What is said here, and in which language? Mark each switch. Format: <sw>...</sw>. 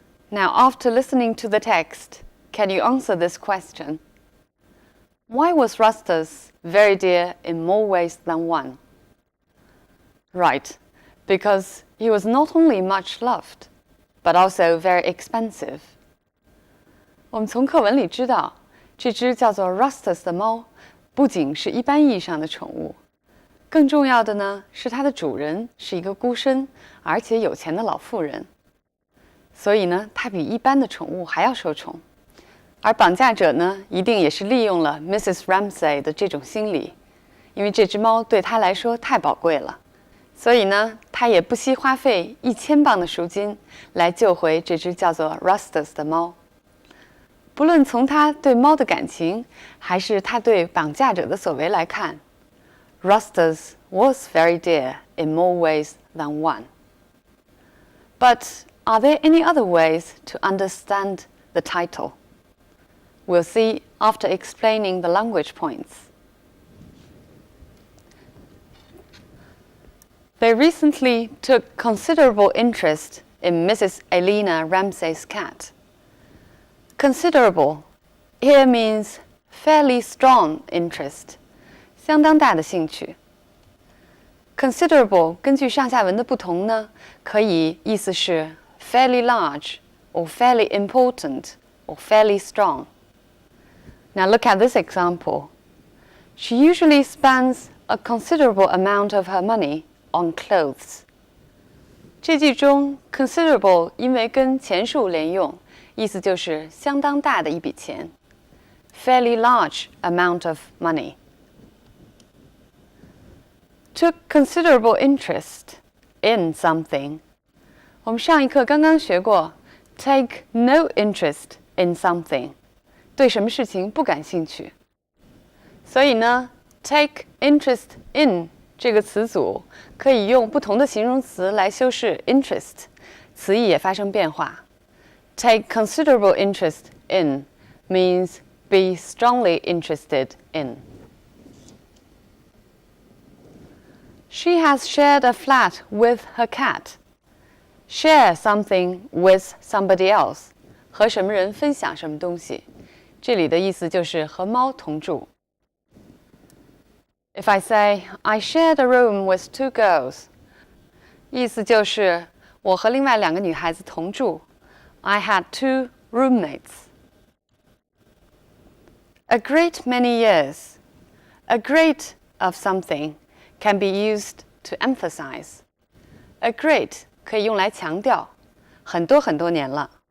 <en>Now, after listening to the text, can you answer this question? Why was Rastus very dear in more ways than one? Right, because he was not only much loved, but also very expensive.</en> <zh>我们从课文里知道，这只叫做 Rastus 的猫，不仅是一般意义上的宠物，更重要的呢是它的主人是一个孤身而且有钱的老妇人，所以呢，它比一般的宠物还要受宠。而绑架者呢，一定也是利用了 Mrs. Ramsay 的这种心理，因为这只猫对他来说太宝贵了，所以呢，他也不惜花费1000磅的赎金来救回这只叫做 Rastus 的猫。不论从他对猫的感情，还是他对绑架者的所为来看，</zh> <en>Rastus was very dear in more ways than one. But are there any other ways to understand the title? We'll see after explaining the language points. They recently took considerable interest in Mrs. Eleanor Ramsay's cat. Considerable here means fairly strong interest,</en> <zh>相当大的兴趣。</zh> <en>Considerable</en> <zh>根据上下文的不同呢，可以意思是</zh> <en>fairly large or fairly important or fairly strong. Now look at this example. She usually spends a considerable amount of her money on clothes.</en> <zh>这句中 considerable 因为跟钱数连用，意思就是相当大的一笔钱。</zh> <en>Fairly large amount of money. Took considerable interest in something.</en> <zh>我们上一课刚刚学过</zh> <en>take no interest in something.</en> <zh>对什么事情不感兴趣。所以呢</zh> <en>take interest in</en> <zh>这个词组可以用不同的形容词来修饰 interest， 词义也发生变化。</zh> <en>Take considerable interest in means be strongly interested in. She has shared a flat with her cat. Share something with somebody else</en> <zh>和什么人分享什么东西。这里的意思就是和猫同住。</zh> <en>If I say, I shared a room with 2 girls,</en> <zh>意思就是我和另外2个女孩子同住。</zh> <en>I had 2 roommates. A great many years. A great of something can be used to emphasize.</en> <zh>A great 可以用来强调，很多很多年了。</zh>